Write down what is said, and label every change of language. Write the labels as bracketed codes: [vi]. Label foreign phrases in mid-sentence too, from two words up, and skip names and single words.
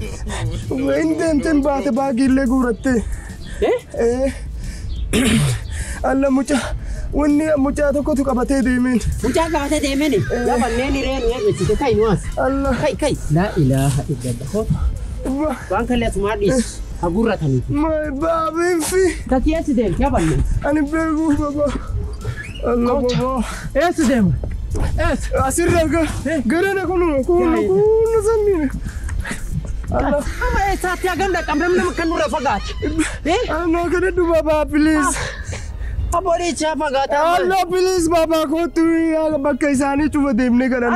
[om] Indente baate baagillee guuratte. Allah mucaa tokkotu qabatee deemeen. Mucaa qabatee deemeni. Gabanneen hireen eebbisiite kai nuwaas. Allah. Kai. [ar] لا إله إلا الله. [om] Waan kallee asumaa dhiis. Agurrataniiti. Baabeen fi. Tati eessi deemte gabanneen? Ani beekuu baba. Allah baba. Eessi deemu? Asirra garana kunu sanniine. Allah. Ama eessaatti hagam dhaqqabdam nama kan nurra fagaate. Anoo kadhadhu baba please. Aboodichaa fagaataa. Allah please baba kootu bakka isaanii cufa deemnee kadhanna.